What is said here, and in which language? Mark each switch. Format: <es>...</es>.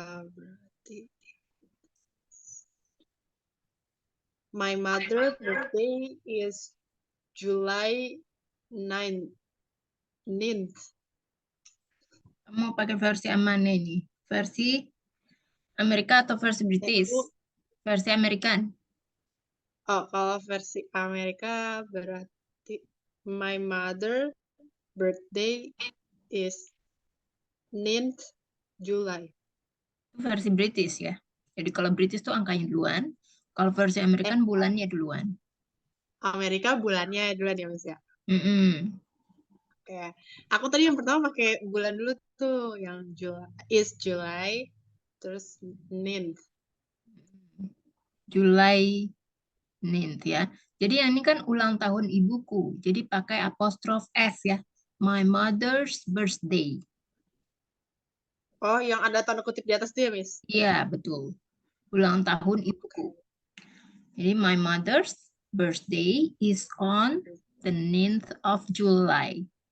<id>Berarti</id> <en>my mother birthday is July 9 ninth.</en> <id>Kamu pakai versi yang mana ini? Versi Amerika atau versi British? Aku Versi Amerikan. kalau versi Amerika berarti</id> <en>my mother birthday is ninth July.</en> <id>Itu versi British ya. Jadi kalau British tuh angkanya duluan. Kalau versi Amerikan bulannya duluan. Amerika bulannya duluan ya, Mas ya. Mm-mm. Oke. Aku tadi yang pertama pakai bulan dulu tuh, yang July is July, terus ninth. July ninth ya. Jadi yang ini kan ulang tahun ibuku. Jadi pakai apostrof S ya.</id> <en>My mother's birthday.</en> <id>Oh, yang ada tanda kutip di atas dia, Miss. Iya, betul. Ulang tahun ibuku. Oke. Jadi</id> <en>my mother's birthday is on the 9th of July.</en>